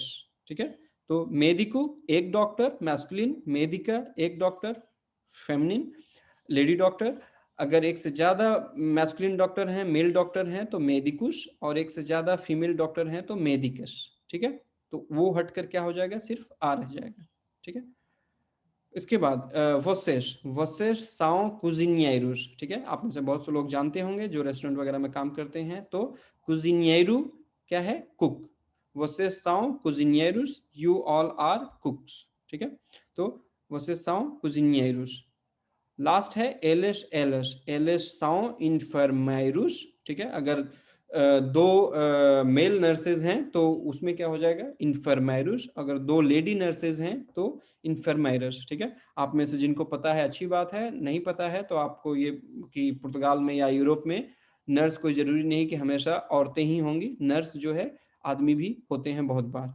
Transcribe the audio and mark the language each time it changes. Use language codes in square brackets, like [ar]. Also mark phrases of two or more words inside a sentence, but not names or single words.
[hi] ठीक है, तो मेडिको एक डॉक्टर मैस्कुलिन, मेडिका एक डॉक्टर फेमिनिन, लेडी डॉक्टर। अगर एक से ज्यादा मैस्कुलिन डॉक्टर हैं, मेल डॉक्टर हैं तो मेडिकुश, और एक से ज्यादा फीमेल डॉक्टर हैं तो मेडिकस। ठीक है, तो वो हटकर क्या हो जाएगा, सिर्फ आ रह जाएगा। ठीक है, इसके बाद [pt] vocês, vocês são cozinheiros। [hi] ठीक है, आप में से बहुत से लोग जानते होंगे जो रेस्टोरेंट वगैरह में काम करते हैं, तो cozinheiro क्या है, कुक। [pt] vocês são cozinheiros, [en] you all are cooks। [hi] ठीक है, तो [pt] vocês são cozinheiros। [hi] लास्ट है [pt] eles, elas, eles são enfermeiros। [hi] ठीक है, अगर दो मेल नर्सेज हैं तो उसमें क्या हो जाएगा, इन्फर्मेरुस। अगर दो लेडी नर्सेज हैं तो इन्फर्मेरस। ठीक है, आप में से जिनको पता है अच्छी बात है, नहीं पता है तो आपको ये कि पुर्तगाल में या यूरोप में नर्स कोई जरूरी नहीं कि हमेशा औरतें ही होंगी, नर्स जो है आदमी भी होते हैं बहुत बार।